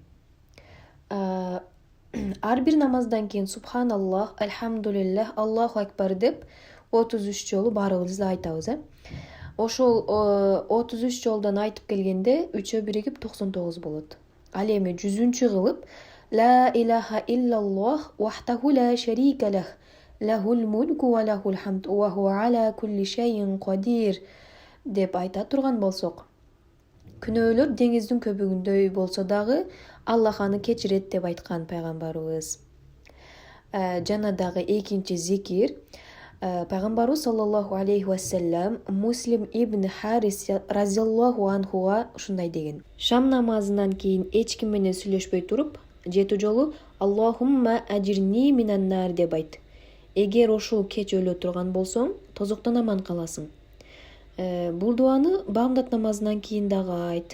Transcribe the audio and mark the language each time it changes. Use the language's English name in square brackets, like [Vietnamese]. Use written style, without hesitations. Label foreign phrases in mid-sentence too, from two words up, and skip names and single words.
[Kyrgyz] Ар бир намаздан кийин [Arabic] سبحان الله، الحمد لله، الله أكبر [Kyrgyz] деп 33 жолу баарыбыз да айтабыз. Ошол 33 жолдон айтып келгенде 3-ө биригип 99 болот. Ал эми 100-чү кылып [Arabic] لا إله إلا الله وحده لا شريك له، له الملك وله الحمد وهو على كل شيء قدير [Kyrgyz] деп айта турган болсок, күнөөлөр деңиздин көбүгүндөй болсо дагы Аллах аны кечирет деп айткан пайгамбарыбыз. Жана дагы экинчи зикир пайгамбарыбыз [Arabic] صلى الله عليه وسلم [Kyrgyz] Муслим ибн Харис [Arabic] رضي الله عنه [Kyrgyz] ушундай деген: Шам намазынан кийин эч ким менен сүйлөшпөй туруп, 7 жолу [Arabic] اللهم أجرني من النار [Kyrgyz] деп айт. Эгер ошол кеч өлө турган болсоң, тозоктон аман каласың. Бул дуаны бамдат намазынан кийин дагы айт.